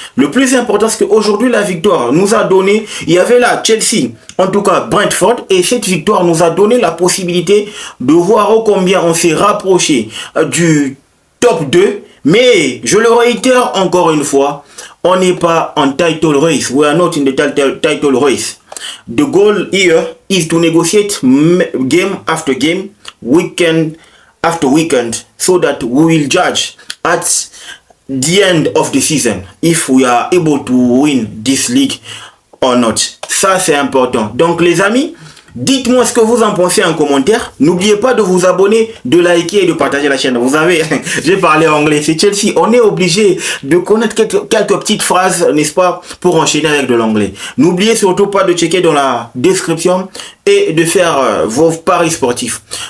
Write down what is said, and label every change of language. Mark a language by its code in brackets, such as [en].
[fr] Le plus important, c'est qu'aujourd'hui, la victoire nous a donné, il y avait là Chelsea, en tout cas Brentford, et cette victoire nous a donné la possibilité de voir combien on s'est rapproché du top 2. Mais je le réitère encore une fois, on n'est pas en title race. [en] We are not in the title race. The goal here is to negotiate game after game, weekend after weekend, so that we will judge at the end of the season if we are able to win this league [fr] en note. Ça, c'est important. Donc, les amis, dites-moi ce que vous en pensez en commentaire. N'oubliez pas de vous abonner, de liker et de partager la chaîne. Vous savez, j'ai parlé anglais, c'est Chelsea. On est obligé de connaître quelques petites phrases, n'est-ce pas, pour enchaîner avec de l'anglais. N'oubliez surtout pas de checker dans la description et de faire vos paris sportifs.